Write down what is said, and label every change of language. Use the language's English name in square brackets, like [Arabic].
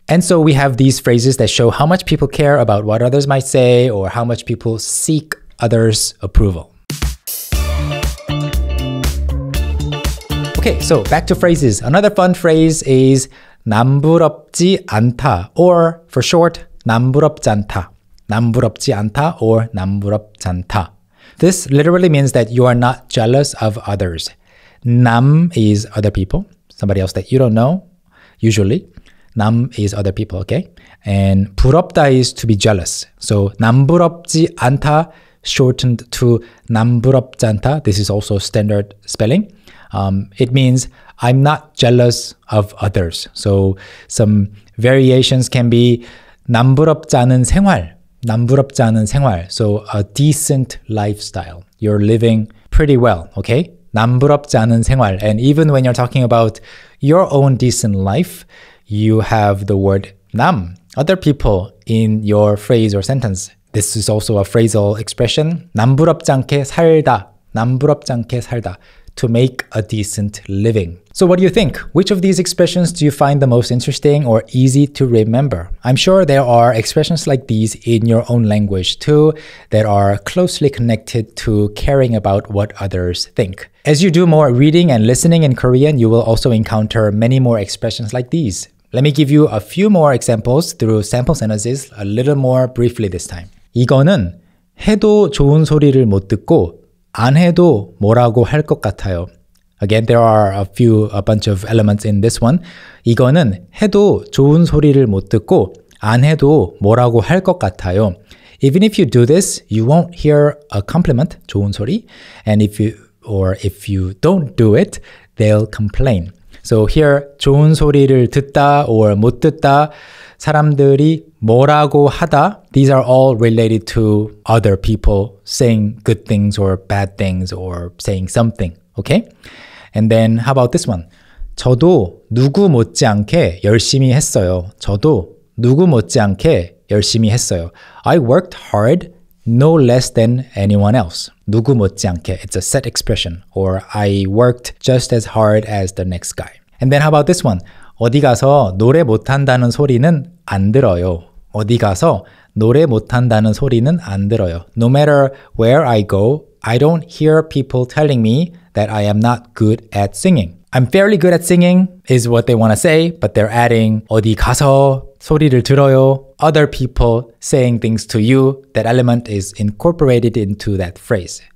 [English] And so we have these phrases that show how much people care about what others might say or how much people seek others' approval. Okay, so back to phrases. Another fun phrase is [Korean] 남부럽지 않다, [English] or for short, 남부럽지 않다. [Korean] 남부럽지 않다 or 남부럽지 않다. [English] This literally means that you are not jealous of others. 남 is other people, somebody else that you don't know, usually. 남 is other people, okay? And 부럽다 is to be jealous. [Korean] So 남부럽지 않다 [English] shortened to [Korean] 남부럽지 않다. [English] This is also standard spelling. It means I'm not jealous of others. So some variations can be [Korean] 남부럽지 않은 생활. 남부럽지 않은 생활. [English] So a decent lifestyle. You're living pretty well, okay? [Korean] 남부럽지 않은 생활. [English] And even when you're talking about your own decent life, you have the word 남, other people in your phrase or sentence. This is also a phrasal expression. [Korean] 남부럽지 않게 살다. 남부럽지 않게 살다. [English] To make a decent living. So what do you think? Which of these expressions do you find the most interesting or easy to remember? I'm sure there are expressions like these in your own language too that are closely connected to caring about what others think. As you do more reading and listening in Korean, you will also encounter many more expressions like these. Let me give you a few more examples through sample sentences a little more briefly this time. [Korean] 이거는 해도 좋은 소리를 못 듣고 안 해도 뭐라고 할 것 같아요. [English] Again, there are a bunch of elements in this one. [Korean] 이거는 해도 좋은 소리를 못 듣고 안 해도 뭐라고 할 것 같아요. [English] Even if you do this, you won't hear a compliment, [Korean] 좋은 소리. [English] And if you don't do it, they'll complain. So here, [Korean] 좋은 소리를 듣다 [English] or [Korean] 못 듣다, 사람들이 뭐라고 하다, [English] these are all related to other people saying good things or bad things or saying something, okay? And then how about this one? [Korean] 저도 누구 못지않게 열심히 했어요. 저도 누구 못지않게 열심히 했어요. [English] I worked hard no less than anyone else. [Korean] 누구 못지않게, [English] it's a set expression, or I worked just as hard as the next guy. And then how about this one? [Korean] 어디 가서 노래 못한다는 소리는 안 들어요. 어디 가서 노래 못한다는 소리는 안 들어요. [English] No matter where I go, I don't hear people telling me that I am not good at singing. I'm fairly good at singing is what they want to say, but they're adding [Korean] 어디 가서 소리를 들어요. [English] Other people saying things to you, that element is incorporated into that phrase.